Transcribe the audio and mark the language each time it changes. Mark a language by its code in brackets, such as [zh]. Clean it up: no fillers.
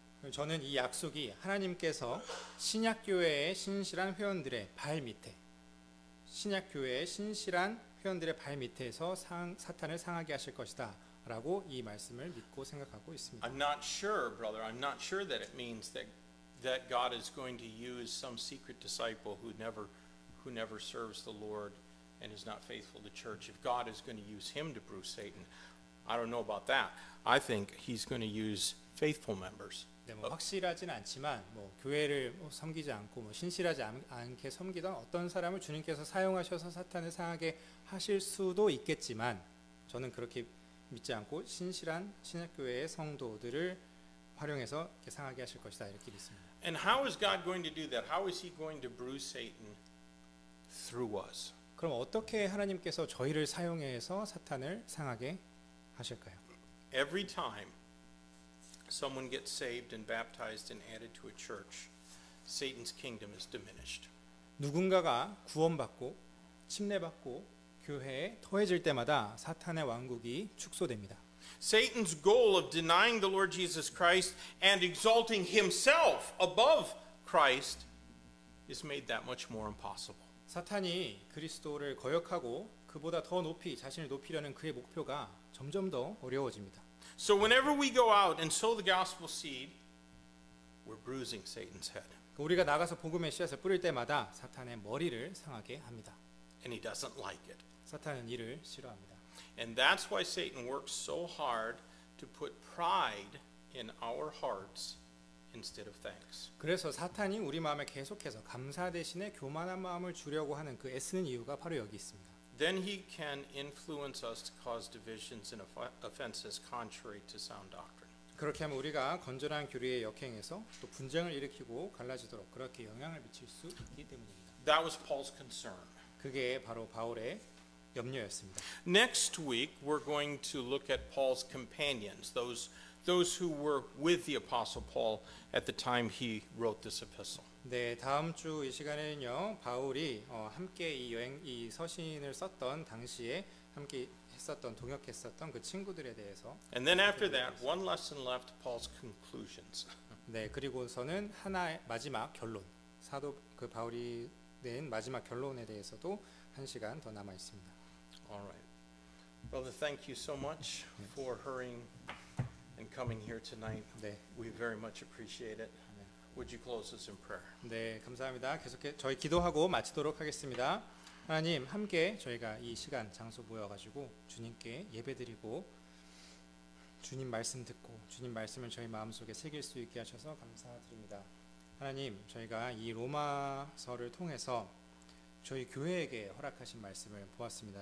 [ko] 저는 이 약속이 하나님께서 신약교회의 신실한 회원들의 발 밑에 신약교회의 신실한 회원들의 발 밑에서 사탄을 상하게 하실 것이다 라고 이 말씀을 믿고 생각하고 있습니다. [en] I'm not sure, brother. I'm not sure that it means that God is going to use some secret disciple who never serves the Lord and is not faithful to church. If God is going to use him to bruise Satan, I don't know about that. I think he's going to use faithful members. [ko] 네, 확실하지는 않지만 교회를 섬기지 않고 신실하지 않게 섬기던 어떤 사람을 주님께서 사용하셔서 사탄을 상하게 하실 수도 있겠지만 저는 그렇게 믿지 않고 신실한 신약교회의 성도들을 활용해서 이렇게 상하게 하실 것이다 이렇게 믿습니다. [en] And how is God going to do that? How is he going to bruise Satan through us? [ko] 그럼 어떻게 하나님께서 저희를 사용해서 사탄을 상하게 하실까요? [en] Every time someone gets saved and baptized and added to a church, Satan's kingdom is diminished. [ko] 누군가가 구원받고 침례받고 교회에 더해질 때마다 사탄의 왕국이 축소됩니다. [en] Satan's goal of denying the Lord Jesus Christ and exalting himself above Christ is made that much more impossible. [ko] 사탄이 그리스도를 거역하고 그보다 더 높이 자신을 높이려는 그의 목표가 점점 더 어려워집니다. [en] So whenever we go out and sow the gospel seed, we're bruising Satan's head. [ko] 우리가 나가서 복음의 씨앗을 뿌릴 때마다 사탄의 머리를 상하게 합니다. [en] And he doesn't like it. [ko] 사탄은 이를 싫어합니다. [en] And that's why Satan works so hard to put pride in our hearts instead of thanks. [ko] 그래서 사탄이 우리 마음에 계속해서 감사 대신에 교만한 마음을 주려고 하는 그 애쓰는 이유가 바로 여기 있습니다. [en] Then he can influence us to cause divisions and offenses contrary to sound doctrine. [ko] 그렇게 하면 우리가 건전한 교리에 역행해서 또 분쟁을 일으키고 갈라지도록 그렇게 영향을 미칠 수 있기 때문입니다. [en] That was Paul's concern. [ko] 그게 바로 바울의 염려였습니다. [en] Next week we're going to look at Paul's companions, those who were with the apostle Paul at the time he wrote this epistle. [ko] 네, 다음 주 이 시간에는요. 바울이 함께 이 서신을 썼던 당시에 함께 했었던 동역했었던 그 친구들에 대해서 [en] And then after that, one lesson left, Paul's conclusions. [ko] 네, 그리고서는 하나의 마지막 결론. 사도 그 바울이 낸 마지막 결론에 대해서도 한 시간 더 남아 있습니다. [en] All right. Brother, thank you so much for hurrying and coming here tonight. [ko] 네. [en] We very much appreciate it. Would you close us in prayer? [ko] 네, 감사합니다. 계속해 저희 기도하고 마치도록 하겠습니다. 하나님 함께 저희가 이 시간 장소 모여가지고 주님께 예배드리고 주님 말씀 듣고 주님 말씀을 저희 마음속에 새길 수 있게 하셔서 감사드립니다. 하나님 저희가 이 로마서를 통해서 저희 교회에게 허락하신 말씀을 보았습니다.